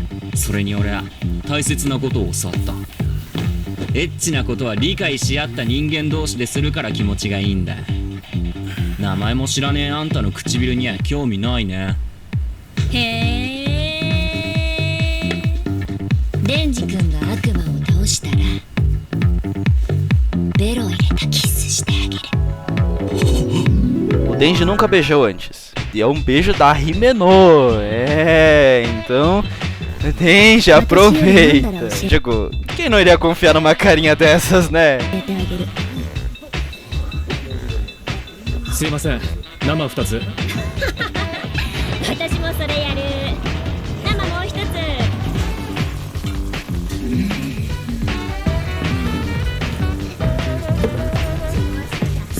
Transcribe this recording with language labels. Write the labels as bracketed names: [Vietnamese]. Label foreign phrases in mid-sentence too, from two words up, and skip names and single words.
[Japanese] それに俺は大切なことを教わった。エッチなことは理解し合った人間同士でするから気持ちがいいんだ。名前も知らねえあんたの唇には興味ないね。へえ。デンジ君が悪魔を倒したらベロ入れたキスしてあげる。 [Portuguese] O Denji nunca beijou antes. E é um beijo da Himeno. Então. Denji, aproveita. Digo, quem não iria confiar numa carinha dessas, né? [Japanese] 入れてあげる。すいません、生2つ。私もそれやる。生もう一つ。